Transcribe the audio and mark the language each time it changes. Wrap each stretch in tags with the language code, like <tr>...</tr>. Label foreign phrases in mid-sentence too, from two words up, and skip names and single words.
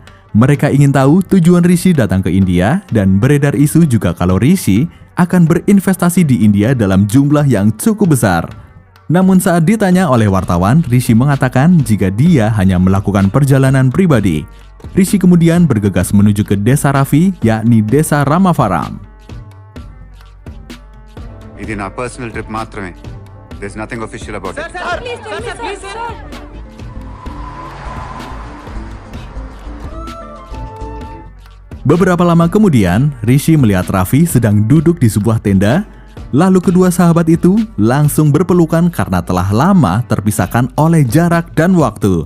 <id>Mereka ingin tahu tujuan Rishi datang ke India dan beredar isu juga kalau Rishi akan berinvestasi di India dalam jumlah yang cukup besar. Namun saat ditanya oleh wartawan, Rishi mengatakan jika dia hanya melakukan perjalanan pribadi. Rishi kemudian bergegas menuju ke desa Raffi, yakni desa Ramavaram.</id> <te>ఇది నా</te> <en>personal trip</en> <te>మాత్రమే.</te> <en>There's nothing official about it.</en> <id>Beberapa lama kemudian, Rishi melihat Raffi sedang duduk di sebuah tenda. Lalu kedua sahabat itu langsung berpelukan karena telah lama terpisahkan oleh jarak dan waktu.</id>